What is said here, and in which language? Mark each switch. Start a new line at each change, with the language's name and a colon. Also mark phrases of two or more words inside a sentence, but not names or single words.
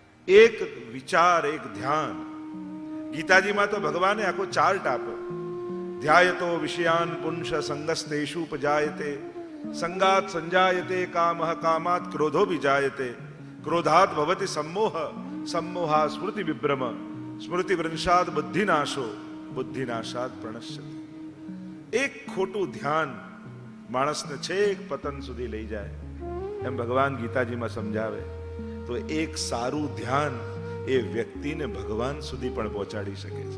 Gujarati: એક વિચાર, એક ધ્યાન. ગીતાજીમાં તો ભગવાને આખો ચાર્ટ આપ્યો.
Sanskrit: ધ્યાયતો વિષયાન પુંસ સંગસ્તેષુ ઉપજાયતે, સંગાત સંજાયતે કામઃ, કામાત ક્રોધો વિજાયતે, ક્રોધાત ભવતિ सम्मोह, सम्मोहा સ્મૃતિ વિભ્રમ, સ્મૃતિ ભ્રંશાદ બુદ્ધિનાશો, બુદ્ધિનાશાદ પ્રણશ્યતિ.
Gujarati: એક ખોટું ધ્યાન માણસને છેક પતન સુધી લઈ જાય, એમ ભગવાન ગીતાજીમાં સમજાવે. તો એક સારું ધ્યાન એ વ્યક્તિને ભગવાન સુધી પણ પહોંચાડી શકે છે.